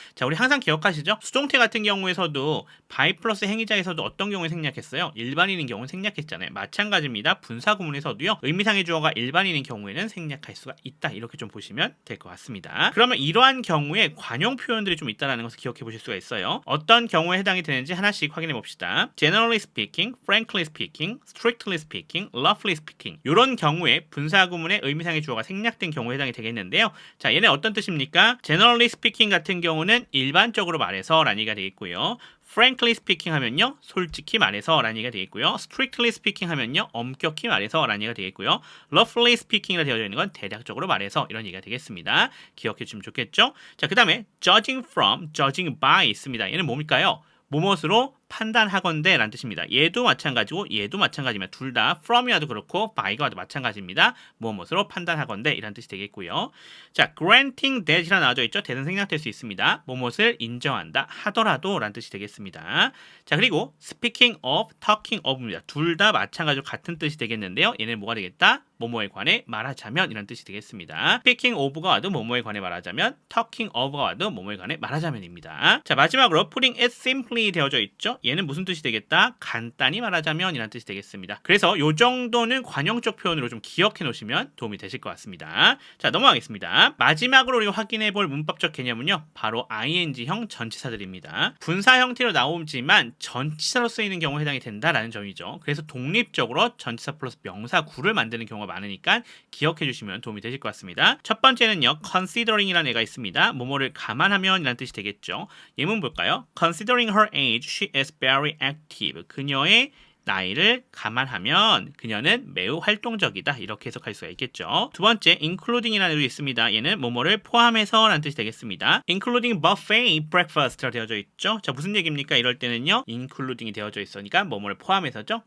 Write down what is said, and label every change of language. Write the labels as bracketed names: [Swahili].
[Korean] 자, 우리 항상 기억하시죠? 수동태 같은 경우에서도 by 플러스 행위자에서도 어떤 경우에 생략했어요? 일반인인 경우는 생략했잖아요. 마찬가지입니다. 분사구문에서도요, 의미상의 주어가 일반인인 경우에는 생략할 수가 있다. 이렇게 좀 보시면 될 것 같습니다. 그러면 이러한 경우에 관용 표현들이 좀 있다는 것을 기억해 보실 수가 있어요. 어떤 경우에 해당이 되는지 하나씩 확인해 봅시다. [English] Generally speaking, frankly speaking, strictly speaking, roughly speaking. [Korean] 이런 경우에 분사구문의 의미상의 주어가 생략된 경우에 해당이 되겠는데요. 자, 얘는 어떤 뜻입니까? [English] Generally speaking [Korean] 같은 경우는 일반적으로 말해서 라는 얘기가 되겠고요. [English] Frankly speaking [Korean] 하면요, 솔직히 말해서 라는 얘기가 되겠고요. [English] Strictly speaking [Korean] 하면요, 엄격히 말해서 라는 얘기가 되겠고요. [English] Roughly speaking [Korean] 이라 되어져 있는 건 대략적으로 말해서 이런 얘기가 되겠습니다. 기억해 주시면 좋겠죠? 자, 그 다음에 [English] judging from, judging by [Korean] 있습니다. 얘는 뭡니까요? 무엇으로 판단하건대 라는 뜻입니다. 얘도 마찬가지고 얘도 마찬가지입니다. 둘 다 from이와도 그렇고 by가 와도 마찬가지입니다. 무엇으로 판단하건대 이라는 뜻이 되겠고요. 자, [English] granting that [Korean] 이라 나와져 있죠. that은 생략될 수 있습니다. 무엇을 인정한다 하더라도 라는 뜻이 되겠습니다. 자, 그리고 [English] speaking of, talking of [Korean] 입니다. 둘 다 마찬가지로 같은 뜻이 되겠는데요. 얘는 뭐가 되겠다? 뭐뭐에 관해 말하자면 이라는 뜻이 되겠습니다. [English] speaking of [Korean] 가 와도 뭐뭐에 관해 말하자면, [English] talking of [Korean] 가 와도 뭐뭐에 관해 말하자면입니다. 자, 마지막으로 [English] putting it simply [Korean] 되어져 있죠. 얘는 무슨 뜻이 되겠다? 간단히 말하자면 이라는 뜻이 되겠습니다. 그래서 요 정도는 관용적 표현으로 좀 기억해 놓으시면 도움이 되실 것 같습니다. 자, 넘어가겠습니다. 마지막으로 우리가 확인해 볼 문법적 개념은요, 바로 ing형 전치사들입니다. 분사 형태로 나오지만 전치사로 쓰이는 경우에 해당이 된다라는 점이죠. 그래서 독립적으로 전치사 플러스 명사구를 만드는 경우가 많으니까 기억해 주시면 도움이 되실 것 같습니다. 첫 번째는요, considering이라는 애가 있습니다. 뭐뭐를 감안하면 이라는 뜻이 되겠죠. 예문 볼까요? [English] Considering her age, she is very active. [Korean] 그녀의 나이를 감안하면 그녀는 매우 활동적이다. 이렇게 해석할 수가 있겠죠. 두 번째, including이라는 애도 있습니다. 얘는 뭐뭐를 포함해서 라는 뜻이 되겠습니다. [English] including buffet breakfast [Korean] 라 되어져 있죠. 자, 무슨 얘기입니까? 이럴 때는요, including이 되어져 있으니까 뭐뭐를 포함해서죠.